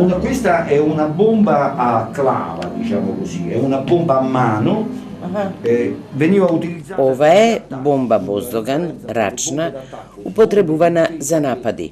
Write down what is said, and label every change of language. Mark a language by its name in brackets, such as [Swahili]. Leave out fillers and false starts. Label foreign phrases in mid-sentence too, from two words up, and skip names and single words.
[Italian] Questa è una bomba a clava, diciamo così, è una bomba a mano, veniva utilizzata... [Macedonian] Ова е бомба Боздоган, рачна, употребувана за напади.